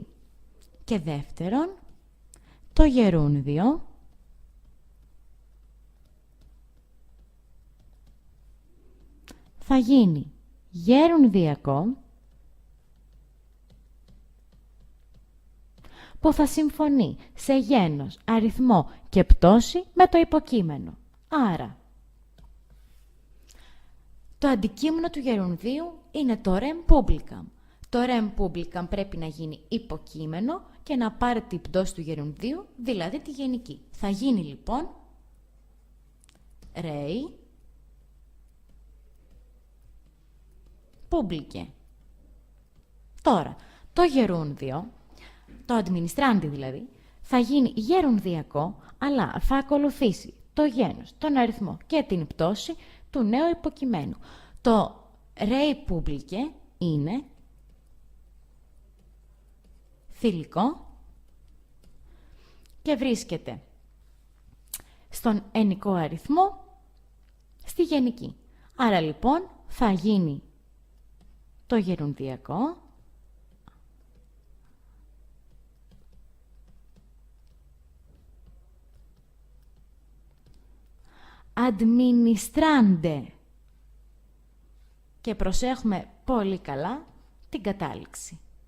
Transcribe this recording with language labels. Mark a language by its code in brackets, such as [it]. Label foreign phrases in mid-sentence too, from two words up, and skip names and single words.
[el] Και δεύτερον, το γερούντιο θα γίνει γερουνδιακό που θα συμφωνεί σε γένος, αριθμό και πτώση με το υποκείμενο. Άρα, το αντικείμενο του γερουνδίου είναι το [la] rem publicam. [el] Το [la] rem publicam [el] πρέπει να γίνει υποκείμενο και να πάρει την πτώση του γερουνδίου, δηλαδή τη γενική. Θα γίνει λοιπόν [la] rei publicae. [el] Τώρα, το γερούντιο, το administrandi δηλαδή, θα γίνει γερουνδιακό, αλλά θα ακολουθήσει το γένος, τον αριθμό και την πτώση του νέου υποκειμένου. Το [la] rei publicae [el] είναι θηλυκό και βρίσκεται στον ενικό αριθμό στη γενική. Άρα λοιπόν θα γίνει το γερουνδιακό administrande και προσέχουμε πολύ καλά την κατάληξη.